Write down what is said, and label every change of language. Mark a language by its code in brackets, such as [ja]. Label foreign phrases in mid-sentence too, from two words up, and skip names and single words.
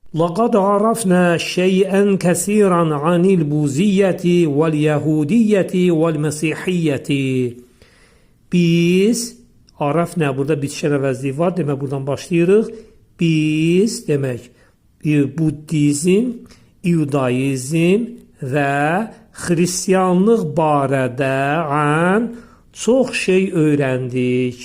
[ar] لَقَدْ عَرَفْنَا شَيْئًا كَثِيرًا عَنِ الْبُوذِيَّةِ وَالْيَهُودِيَّةِ وَالْمَسِيحِيَّةِ. [az] Biz, arafnə, burada bitişən əvəzliyi var, demək buradan başlayırıq. Biz, demək, Buddizm, İudaizm və Xristiyanlıq barədə çox şey öyrəndik.